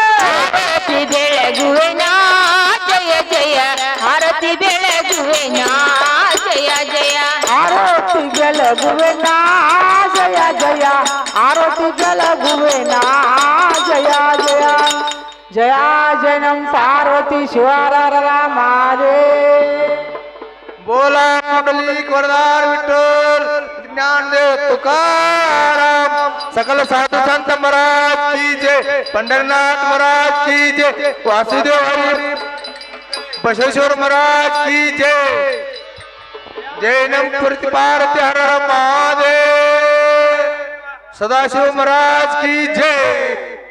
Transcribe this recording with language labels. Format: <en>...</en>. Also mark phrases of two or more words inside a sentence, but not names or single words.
<kn>ಆರತಿ ಬೆಳಗುವೆ ನಾ ಜಯ ಜಯ ಆರತಿ ಬೆಳಗುವೆ ನಾ ಜಯ ಜಯ ಆರತಿ ಬೆಳಗುವೆ ನಾ ಜಯ ಜಯ ಆರತಿ ಬೆಳಗುವೆ ನಾ ಜಯ ಜಯ ಜಯ ಜನಂ ಪಾರ್ವತಿ ಶಿವರ ಮಾದೇ</kn> <hi>बोला मंडली वरदार विठ्ठल ज्ञानदेव तुकाराम सकल साधु संत महाराज की जय पंढरनाथ महाराज की जय वासुदेव हरि बसवेश्वर महाराज की जय जय नम पार्वती हर हर महादेव सदाशिव महाराज की जय</hi>